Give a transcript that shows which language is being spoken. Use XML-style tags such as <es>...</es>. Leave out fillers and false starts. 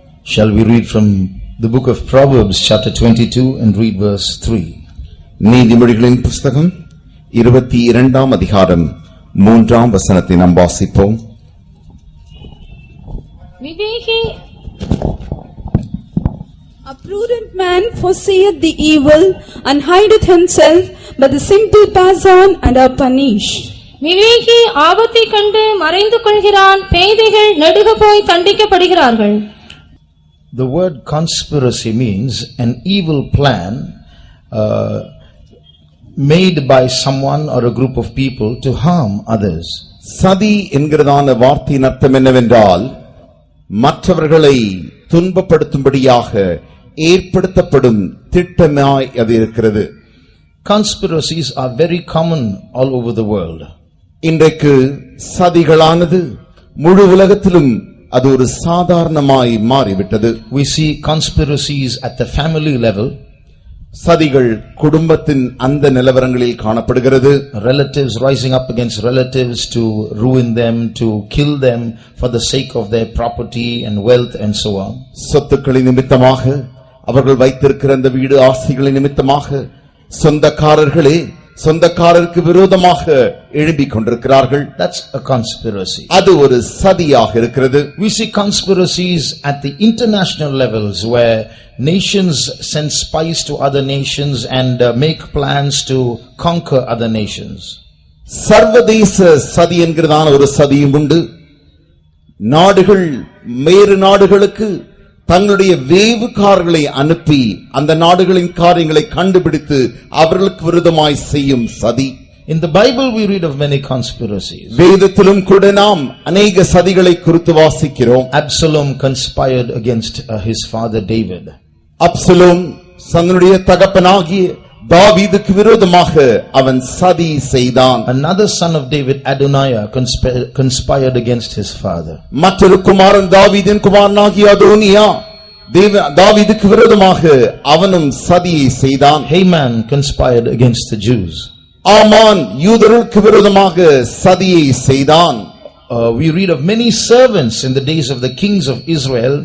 <en>Shall we read from the book of Proverbs chapter 22 and read verse 3.</en> <ta>நீதிமொழிகளின் புஸ்தகம் 22 அதிகாரம் 3 வசனத்தை நாம் வாசிப்போம்.</ta> <en>விவேகி A prudent man foreseeth the evil and hideth himself, but the simple pass on and are punished.</en> <ta>விவேகி ஆபத்தை கண்டு மறைந்து கொள்கிறான், பேதைகள் நடுக போய் தண்டிக்கப்படுகிறார்கள்.</ta> <en>The word conspiracy means an evil plan made by someone or a group of people to harm others.</en> <ta>சதி என்கிறதான வார்த்தையின் அர்த்தம் என்னவென்றால் மற்றவர்களை துன்பப்படுத்தும்படியாக ஏற்படுத்தப்படும் திட்டமாய் அது இருக்கிறது.</ta> <en>Conspiracies are very common all over the world.</en> <ta>இன்றைக்கு சதிகளானது முழு உலகத்திலும் அது ஒரு சாதாரணமாய் மாறிவிட்டது.</ta> <en>We see conspiracies at the family level.</en> <ta>சதிகள் குடும்பத்தின் அந்த நிலவரங்களில் காணப்படுகிறது.</ta> <en>Relatives rising up against relatives to ruin them, to kill them for the sake of their property and wealth and so on.</en> <ta>சொத்துக்களின் நிமித்தமாக, அவர்கள் வைத்திருக்கிற அந்த வீடு ஆசைகளின் நிமித்தமாக சொந்தக்காரர்களே சொந்தக்காரருக்கு விரோதமாக எழும்பிக் கொண்டிருக்கிறார்கள்.</ta> <en>That's a conspiracy.</en> <ta>அது ஒரு சதியாக இருக்கிறது.</ta> <en>We see conspiracies at the international levels where nations send spies to other nations and make plans to conquer other nations.</en> <ta>சர்வதேச சதி என்கிறதான ஒரு சதியும் உண்டு. நாடுகள் வேறு நாடுகளுக்கு தங்களுடைய வேவுகாரர்களை அனுப்பி அந்த நாடுகளின் காரியங்களை கண்டுபிடித்து அவர்களுக்கு விரோதமாய் செய்யும் சதி.</ta> <en>In the Bible we read of many conspiracies.</en> <ta>வேதத்திலும் கூட நாம் அநேக சதிகளை குறித்து வாசிக்கிறோம்.</ta> <en>Absalom conspired against his father David.</en> <ta>Absalom தன்னுடைய தகப்பனாகிய தாவீதுக்கு விரோதமாக அவன் சதி செய்தான்.</ta> <en>Another son of David, Adoniah, conspired against his father.</en> <ta>மற்றொரு குமாரன் தாவீதின் குமாரனாகிய அதோனியா தாவீதுக்கு விரோதமாக அவனும் சதியை செய்தான்.</ta> <en>Haman conspired against the Jews.</en> <ta>ஆமான் யூதர்களுக்கு விரோதமாக சதியை செய்தான்.</ta> <en>We read of many servants in the days of the kings of Israel.</en>